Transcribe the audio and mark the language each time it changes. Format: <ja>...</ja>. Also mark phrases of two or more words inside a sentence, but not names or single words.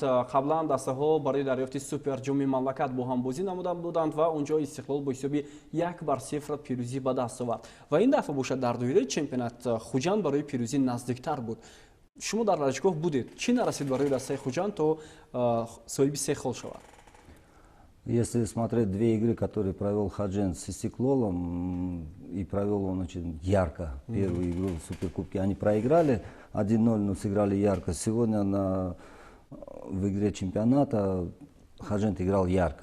<tg>قبلا دسته‌ها برای دریافت سوپر جام مملکت با هم بازی نموده بودند و اونجا استقلال با حساب 1-0 پیروزی به دست آورد و این دفعه باشد در دایره چمپیونات خوجند برای پیروزی نزدیکتر بود. شما در ورزشگاه بودید، چی نرسید برای دسته خوجند تا صاحب 3 гол شود؟</tg> <ru>Если смотреть две игры, которые провел Хаджен с Истиклолом, и провел он очень ярко первую игру в Суперкубке, они проиграли 1-0, но сыграли ярко. Сегодня в игре чемпионата Хаджен играл ярко.</ru>